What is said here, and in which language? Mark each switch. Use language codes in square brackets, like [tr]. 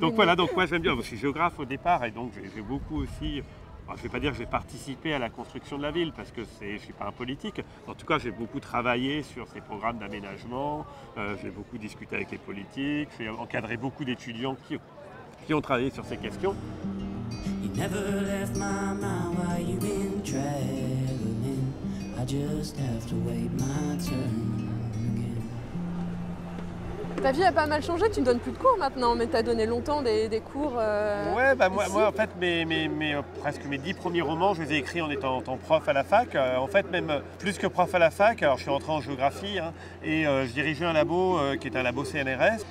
[fr] Donc voilà, moi j'aime bien, je suis géographe au départ et donc j'ai beaucoup aussi... je ne vais pas dire que j'ai participé à la construction de la ville parce que je ne suis pas un politique. En tout cas, j'ai beaucoup travaillé sur ces programmes d'aménagement, j'ai beaucoup discuté avec les politiques, j'ai encadré beaucoup d'étudiants qui ont travaillé sur ces questions. [en] You never left my mind while you've been traveling. I just have to wait my turn. [fr] Ta vie a pas mal changé, tu ne donnes plus de cours maintenant, mais tu as donné longtemps des cours. Ouais, moi en fait, presque mes 10 premiers romans, je les ai écrits en étant prof à la fac. En fait, même plus que prof à la fac, alors je suis entré en géographie et je dirigeais un labo qui est un labo CNRS.